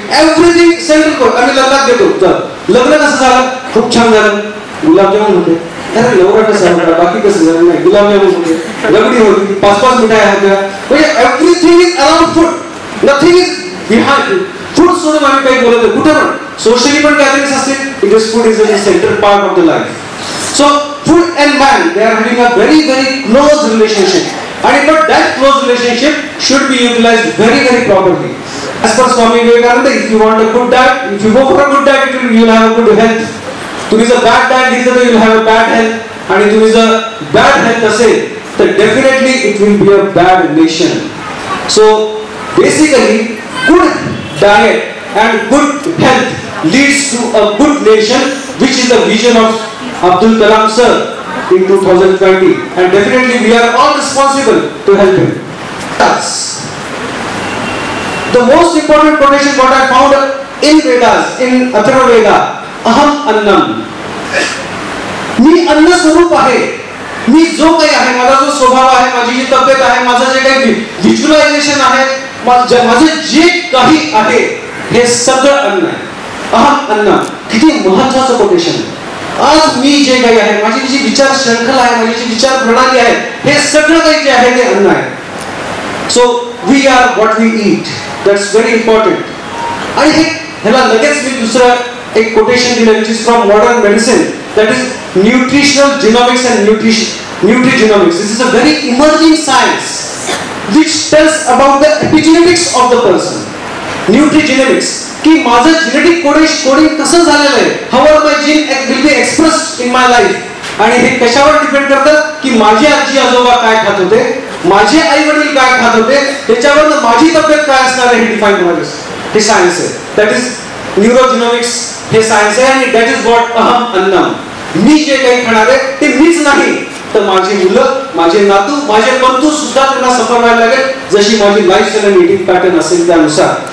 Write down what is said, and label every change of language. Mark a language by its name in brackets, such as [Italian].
[Marathi] Everything settle करू. आम्ही लग्नात गेलो, तर लग्न कसं झालं, खूप छान झालं, गुलाबजामुन होते, अरे नवरा कसं झाला, बाकी कसं झालं, नाही गुलाबजामुन होते, रबडी होती, 5-5 मिठाया होत्या. म्हणजे [English] Everything is around food, nothing is behind food. [Marathi] सोडून आम्ही काही बोलत नाही कुठे पण. सोशली पण गॅदरिंग्स असतील, [English] It is food is a central part of the life. So food and man, they are having a very close relationship, and but that close relationship should be utilized very properly. As per Swami Vivekananda, if you want a good diet, if you go for a good diet, you will have a good health. To is a bad diet, you will have a bad health, and if is a bad health [Marathi] असेल तर [English] definitely it will be a bad nation. So basically, good diet and good health leads to a good nation, which is the vision of Abdul Kalam sir in 2020, and definitely we are all responsible to help him. The most important quotation what I found in Vedas, in Atharva Veda, Aham Annam. [Marathi] मी अन्न स्वरूप आहे, मी जो काही आहे, माझा जो स्वभाव आहे, माझी जी तब्येत आहे, माझं जे काही व्हिज्युअलायझेशन आहे, माझं जे काही आहे, हे सगळं अन्न आहे. अहम अन्न. किती महत्वाचं कोटेशन आहे. आज मी जे काही आहे, माझी जी विचार श्रृंखला आहे, माझी जी विचार प्रणाली आहे, हे सगळं काही जे आहे ते अन्न आहे. [English] So we are what we eat. That's very important. [Marathi] आणि हे ह्याला लगेच मी दुसरं एक कोटेशन दिलं, [English] Which is from modern medicine, that is nutritional genomics and nutrigenomics. This is a very emerging science which tells about the epigenetics of the person. Nutrigenomics, [Marathi] की माझं genetic coding कसं झालेलं आहे, [English] how are my gene will be expressed in my life. [Marathi] आणि हे कशावर depend करतं की माझे आजी आजोबा काय खात होते, माझे आई वडील काय खात होते, त्याच्यावर माझी तब्येत काय असणार आहे हे डिफाईन करायचं. हे सायन्स आहे. [English] That is neurogenomics. [Marathi] हे सायन्स आहे. आणि [English] That is what अहम अन्नम. [Marathi] मी जे काही खाणार आहे ते मीच नाही, तर माझी मुलं, माझे नातू, माझे बंधू सुद्धा त्यांना सफर व्हायला लागेल, जशी माझी लाईफस्टाईल आणि ईटिंग पॅटर्न असेल त्यानुसार.